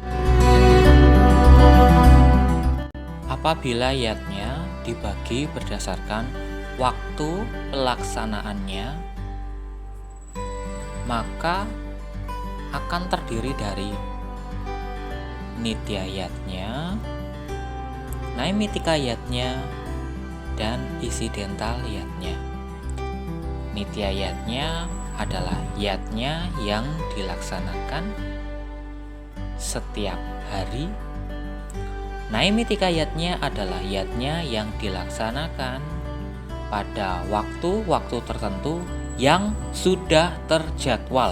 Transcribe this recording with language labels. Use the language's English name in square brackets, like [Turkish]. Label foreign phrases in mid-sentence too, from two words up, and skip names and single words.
[Indonesian] Apabila yatnya dibagi berdasarkan waktu pelaksanaannya, maka akan terdiri dari nitya yatnya, naimitika yatnya, dan insidental yatnya. Nitya yatnya adalah yatnya yang dilaksanakan setiap hari. Naimitika yatnya adalah yatnya yang dilaksanakan pada waktu-waktu tertentu yang sudah terjadwal.